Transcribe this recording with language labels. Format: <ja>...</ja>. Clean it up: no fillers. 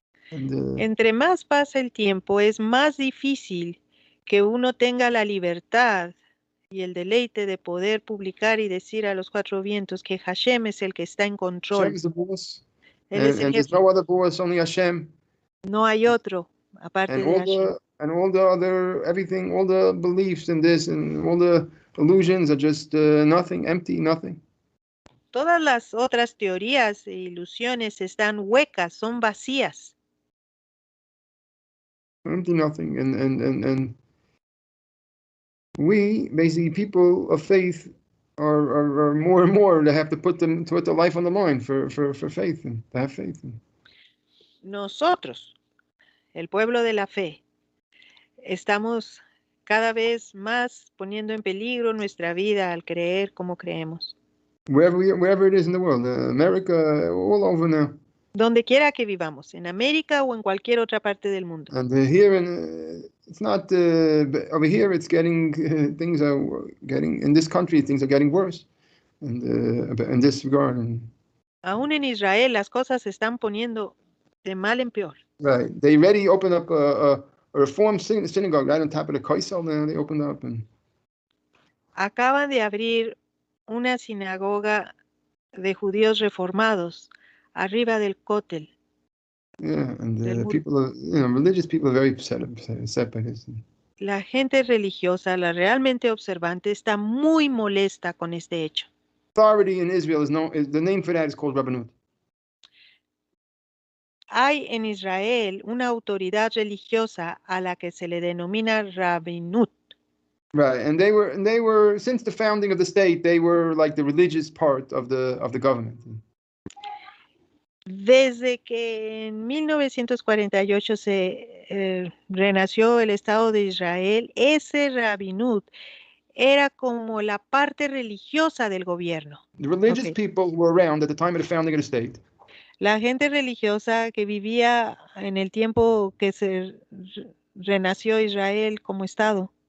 <en>And,</en> <es>entre más pasa el tiempo, es más difícil que uno tenga la libertad y el deleite de poder publicar y decir a los cuatro vientos que Hashem es el que está en</es> <en>Hashem control. is the boss,</en> <es>Él es el</es> <en>and there's</en> <es>jefe.</es> <en>no other boss, only Hashem.</en> <es>No hay otro aparte</es> <en>And</en> <es>de Hashem.</es> <en>all the other everything, all the beliefs in this and all the illusions are just nothing, empty, nothing.</en> <es>Todas las otras teorías e ilusiones están huecas, son vacías.</es> <en>Empty, nothing. And we, basically, people of faith, are more and more to have to put their life on the line for faith and to have faith.</en> <es>Nosotros, el pueblo de la fe, estamos cada vez más poniendo en peligro nuestra vida al creer como creemos.</es> <en>Wherever it is in the world, America, all over now.</en> <es>Donde quiera que vivamos, en América o en cualquier otra parte del mundo.</es> <en>And here, it's not over here. It's getting things are getting in this country. Things are getting worse, and in this regard. And,</en> <es>aún en Israel las cosas se están poniendo de mal en peor.</es> <en>Right, they already opened up a reform synagogue right on top of the Kaisel. Now they opened up and.</en> <es>Acaban de abrir una sinagoga de judíos reformados arriba del Kotel.</es> <en>Yeah, and people are, religious people are very upset by this.</en> <es>La gente religiosa, la realmente observante, está muy molesta con este hecho.</es> <en>Authority in Israel the name for that is called Rabbanut.</en> <es>Hay en Israel una autoridad religiosa a la que se le denomina Rabinut.</es> <en>Right, and they were since the founding of the state, they were like the religious part of the government.</en> <es>Desde que en 1948 se renació el Estado de Israel, ese Rabinut era como la parte religiosa del gobierno.</es> <en>The religious people who were around at the time of the founding of the state.</en> <es>La gente religiosa que vivía en el tiempo que se renació Israel como Estado.</es>